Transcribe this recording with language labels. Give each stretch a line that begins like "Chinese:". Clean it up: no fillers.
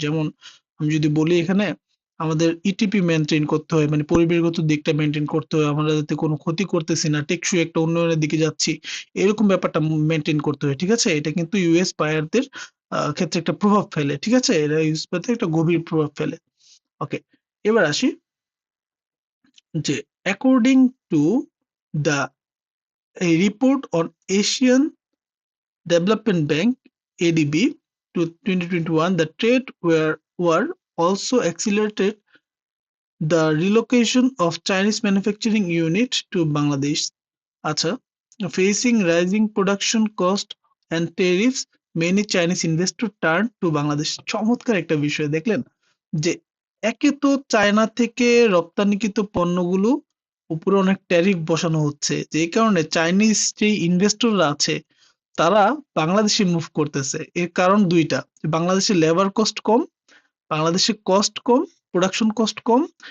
Bangla: যেমন আমি যদি বলি এখানে, আমাদের ইটিপি মেনটেন করতে হয়, মানে পরিবেশগত দিকটা মেনটেন করতে হয়, আমরা যাতে কোনো ক্ষতি করতেছি না, টেকসই একটা উন্নয়নের দিকে যাচ্ছি, এরকম ব্যাপারটা মেনটেন করতে হয়, ঠিক আছে? এটা কিন্তু ইউএস বায়ারদের ক্ষেত্রে একটা প্রভাব ফেলে, ঠিক আছে? এরা ইউএস বায়ারদের একটা গভীর প্রভাব ফেলে।
English: okay,
Bangla: এবার আসি যে
English: according to the a report on Asian Development Bank ADB to 2021, the trade war also accelerated the relocation of Chinese manufacturing unit to Bangladesh. আচ্ছা, facing rising production cost and tariffs, many Chinese investors turn to Bangladesh।
Bangla: চমৎকার একটা বিষয় দেখলেন, যে একে তো China থেকে রপ্তানিকৃত পণ্যগুলো উপরে অনেক ট্যারিফ বসানো হচ্ছে, যে কারণে চাইনিজ যে ইনভেস্টররা আছে তারা বাংলাদেশে মুভ করতেছে। এর কারণ দুইটা, বাংলাদেশে লেবার কস্ট কম, বাংলাদেশে কস্ট কম, প্রোডাকশন কস্ট কম।